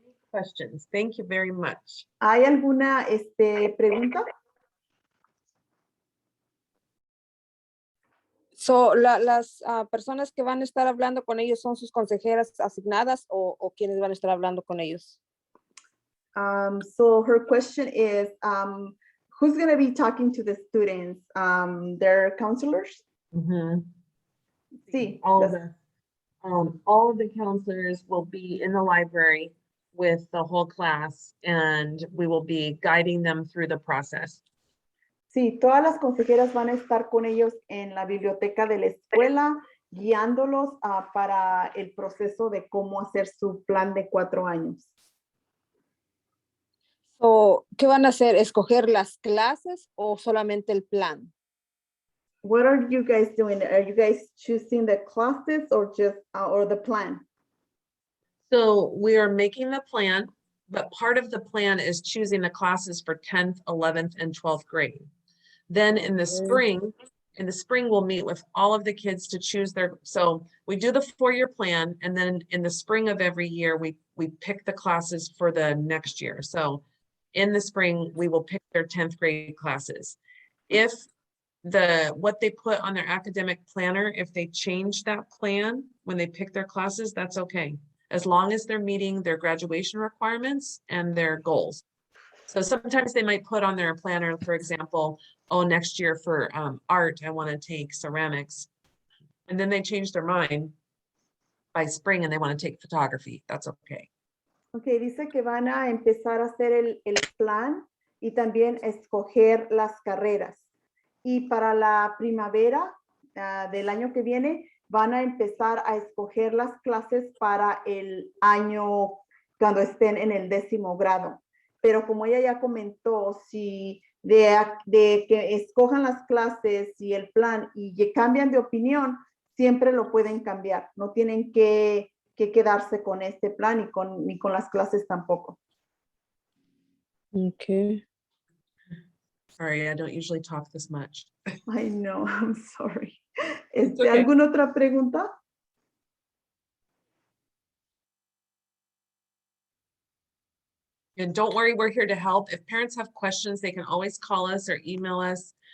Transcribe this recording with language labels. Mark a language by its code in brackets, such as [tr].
[en] Questions. Thank you very much. [es] ¿Hay alguna pregunta? So, las personas que van a estar hablando con ellos son sus consejeras asignadas o quienes van a estar hablando con ellos. [en] So her question is, who's going to be talking to the students? Their counselors? Mm-hmm. [es] Sí. [en] All of the counselors will be in the library with the whole class, and we will be guiding them through the process. [es] Sí, todas las consejeras van a estar con ellos en la biblioteca de la escuela, guiándolos para el proceso de cómo hacer su plan de 4 años. So, ¿qué van a hacer? ¿Escoger las clases o solamente el plan? [en] What are you guys doing? Are you guys choosing the classes or just or the plan? So we are making the plan, but part of the plan is choosing the classes for 10th, 11th, and 12th grade. Then in the spring, we'll meet with all of the kids to choose so we do the 4-year plan, and then in the spring of every year, we pick the classes for the next year. So in the spring, we will pick their 10th grade classes. If what they put on their academic planner, if they change that plan when they pick their classes, that's okay, as long as they're meeting their graduation requirements and their goals. So sometimes they might put on their planner, for example, oh, next year for art, I want to take ceramics. And then they change their mind by spring and they want to take photography. That's okay. [es] Ok, dice que van a empezar a hacer el plan y también escoger las carreras. Y para la primavera del año que viene, van a empezar a escoger las clases para el año cuando estén en el 10º grado. Pero como ella ya comentó, si de que escojan las clases y el plan y cambian de opinión, siempre lo pueden cambiar. No tienen que quedarse con este plan ni con las clases tampoco. [en] Okay. Sorry, I don't usually talk this much. I know, I'm sorry. okay. [es] ¿Alguna otra pregunta? [en] And don't worry, we're here to help. If parents have questions, they can always call us or email us.